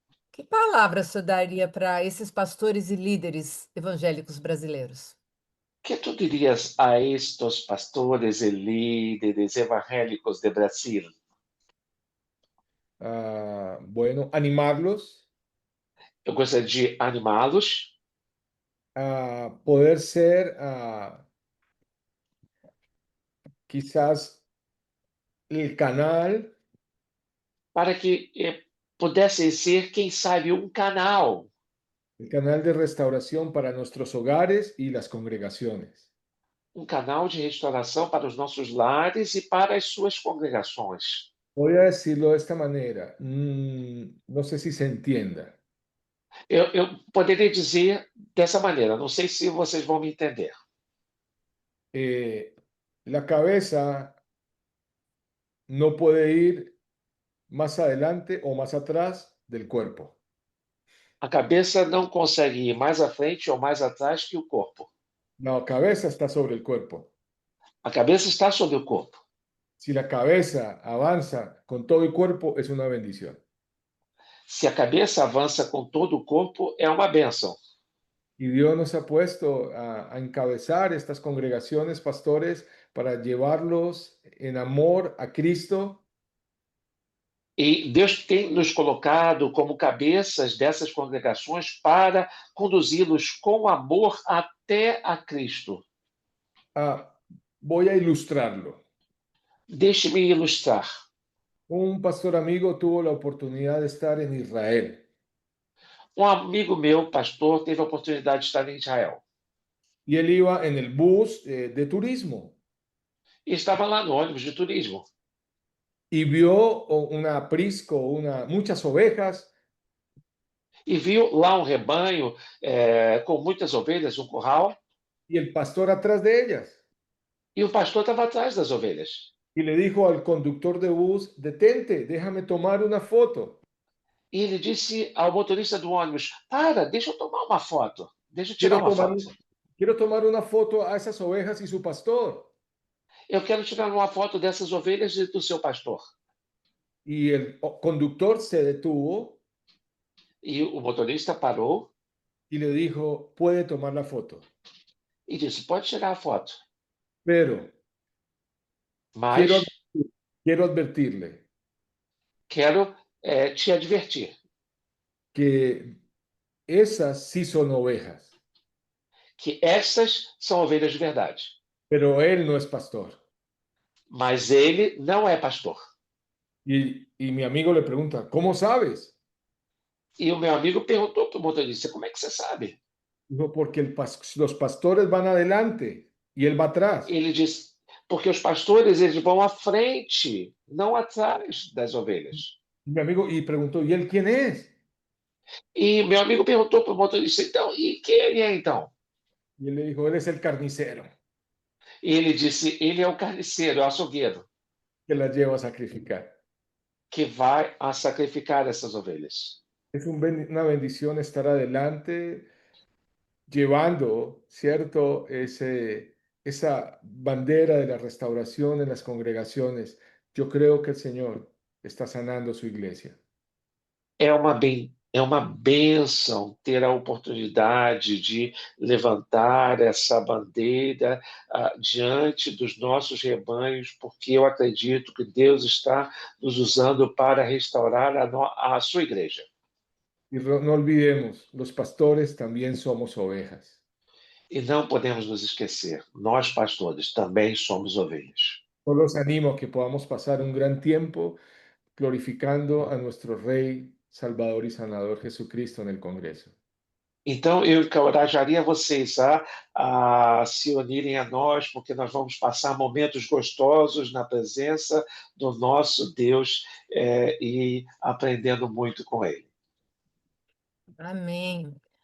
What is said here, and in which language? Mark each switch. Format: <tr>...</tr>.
<pt>Que palavras você daria para esses pastores e líderes evangélicos brasileiros? Que tu dirias a estes pastores e líderes evangélicos de Brasil?</pt> <es>bueno, animarlos,</es> <pt>Eu gostaria de animá-los</pt> <es>a poder ser quizás el canal</es> <pt>para que pudessem ser, quem sabe,</pt> <es>el canal de restauración para nuestros hogares y las congregaciones.</es> <pt>um canal de restauração para os nossos lares e para as suas congregações.</pt> <es>Voy a decirlo de esta manera, no sé si se entienda.</es> <pt>Eu poderia dizer dessa maneira, não sei se vocês vão me entender.</pt> <es>Eh, la cabeza no puede ir más adelante o más atrás del cuerpo.</es> <pt>A cabeça não consegue ir mais à frente ou mais atrás que o corpo.</pt> <es>La cabeza está sobre el cuerpo.</es> <pt>A cabeça está sobre o corpo.</pt> <es>Si la cabeza avanza con todo el cuerpo, es una bendición.</es> <pt>Se a cabeça avança com todo o corpo, é uma bênção.</pt> <es>Y Dios nos ha puesto a encabezar estas congregaciones, pastores, para llevarlos en amor a Cristo.</es> <pt>E Deus tem nos colocado como cabeças dessas congregações para conduzi-los com amor até a Cristo.</pt> <es>Voy a ilustrarlo.</es> <pt>Deixe-me ilustrar.</pt> <es>Un pastor amigo tuvo la oportunidad de estar en Israel</es> <pt>Um amigo meu, pastor, teve a oportunidade de estar em Israel.</pt> <es>y él iba en el bus de turismo</es> <pt>E estava lá no ônibus de turismo.</pt> <es>y vio una aprisco, muchas ovejas</es> <pt>E viu lá um rebanho com muitas ovelhas, um curral,</pt> <es>y el pastor atrás de ellas.</es> <pt>e o pastor estava atrás das ovelhas.</pt> <es>Y le dijo al conductor de bus, detente, déjame tomar una foto.</es> <pt>E ele disse ao motorista do ônibus: Para, deixa eu tomar uma foto. Deixa eu tirar</pt> <es>Quiero</es> <pt>uma</pt> <es>tomar,</es> <pt>foto.</pt> <es>quiero tomar una foto a esas ovejas y su pastor.</es> <pt>Eu quero tirar uma foto dessas ovelhas e do seu pastor.</pt> <es>Y el conductor se detuvo</es> <pt>E o motorista parou</pt> <es>y le dijo, puede tomar la foto,</es> <pt>e disse: Pode tirar a foto,</pt> <es>pero quiero,</es> <pt>mas</pt> <es>quiero advertirle</es> <pt>quero te advertir</pt> <es>que esas sí son ovejas,</es> <pt>que essas são ovelhas de verdade.</pt> <es>pero él no es pastor.</es> <pt>Mas ele não é pastor.</pt> <es>Y mi amigo le pregunta, ¿cómo sabes?</es> <pt>E o meu amigo perguntou para o motorista: Como é que você sabe?</pt> <es>Dijo, porque los pastores van adelante y él va atrás.</es> <pt>Ele disse: Porque os pastores eles vão à frente, não atrás das ovelhas.</pt> <es>Y mi amigo y preguntó, ¿y él quién es?</es> <pt>E meu amigo perguntou para o motorista: Então, e quem ele é então?</pt> <es>Y él le dijo, él es el carnicero</es> <pt>E ele disse: Ele é o carniceiro, é o açougueiro,</pt> <es>que las lleva a sacrificar.</es> <pt>que vai a sacrificar essas ovelhas.</pt> <es>Es una bendición estar adelante llevando, ¿cierto? Esa bandera de la restauración en las congregaciones. Yo creo que el Señor está sanando su iglesia.</es> <pt>É uma bênção ter a oportunidade de levantar essa bandeira diante dos nossos rebanhos, porque eu acredito que Deus está nos usando para restaurar a sua igreja.</pt> <es>Y no olvidemos, los pastores también somos ovejas.</es> <pt>E não podemos nos esquecer, nós pastores também somos ovelhas.</pt> <es>Yo los animo a que podamos pasar un gran tiempo glorificando a nuestro Rey, Salvador y Sanador Jesucristo en el Congreso.</es> <pt>Então, eu encorajaria vocês a se unirem a nós, porque nós vamos passar momentos gostosos na presença do nosso Deus e aprendendo muito com Ele. Amém.</pt>